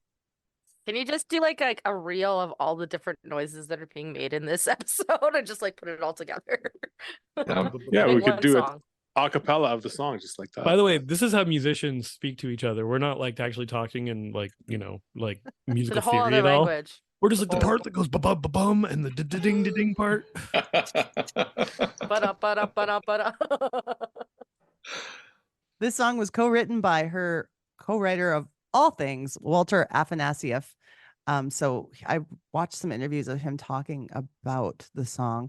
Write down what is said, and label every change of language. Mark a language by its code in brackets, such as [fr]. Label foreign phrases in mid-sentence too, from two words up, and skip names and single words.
[en] Can you just do like a reel of all the different noises that are being made in this episode and just like put it all together? Yeah, we could do song. it a cappella of the song just like that. By the way, this is how musicians speak to each other. We're not like actually talking in like, you know, like musical theory at all. Language. We're just like the part that goes ba-bum ba-bum and the ding ding part. This song was co-written by her co-writer of all things, Walter Afanasieff. So I watched some interviews of him talking about the song.